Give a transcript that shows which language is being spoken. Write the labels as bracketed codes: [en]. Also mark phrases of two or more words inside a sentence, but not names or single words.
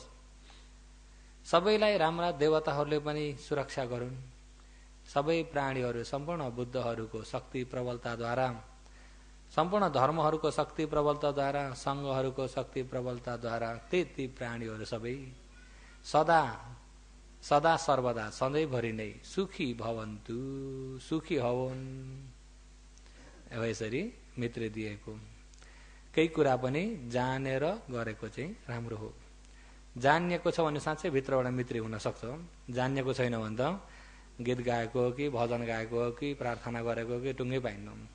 [ne] सबैलाई राम्रा देवताहरूले पनि सुरक्षा गरून्। सबै प्राणीहरू सम्पूर्ण बुद्धहरूको शक्ति प्रबलताद्वारा, सम्पूर्ण धर्महरूको शक्ति प्रबलताद्वारा, सङ्घहरूको शक्ति प्रबलताद्वारा ती प्राणीहरू सबै सदा सदा सर्वदा सधैँभरि नै [sa] सुखी भवन्तु, [ne] सुखी हवन्। अब यसरी मित्र दिएको केही कुरा पनि जानेर गरेको चाहिँ राम्रो हो। जानिएको छ भने साँच्चै भित्रबाट मित्री हुन सक्छ। जानिएको छैन भने त गीत गाएको हो कि भजन गाएको हो कि प्रार्थना गरेको हो कि टुङ्गै पाइन्न।